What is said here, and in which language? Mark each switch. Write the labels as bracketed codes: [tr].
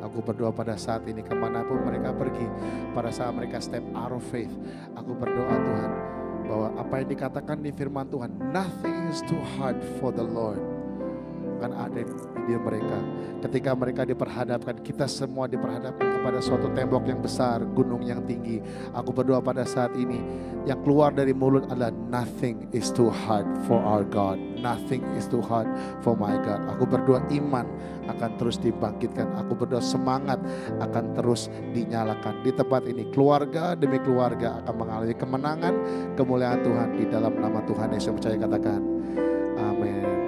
[id] Aku berdoa pada saat ini kemanapun mereka pergi, pada saat mereka [en] step out of faith, [id] aku berdoa Tuhan bahwa apa yang dikatakan di firman Tuhan, [en] nothing is too hard for the Lord, [id] akan ada di diri mereka. Ketika mereka diperhadapkan, kita semua diperhadapkan kepada suatu tembok yang besar, gunung yang tinggi. Aku berdoa pada saat ini, yang keluar dari mulut adalah [en] nothing is too hard for our God. Nothing is too hard for my God. [id] Aku berdoa iman akan terus dibangkitkan. Aku berdoa semangat akan terus dinyalakan. Di tempat ini keluarga demi keluarga akan mengalami kemenangan, kemuliaan Tuhan di dalam nama Tuhan Yesus. Percaya katakan amin.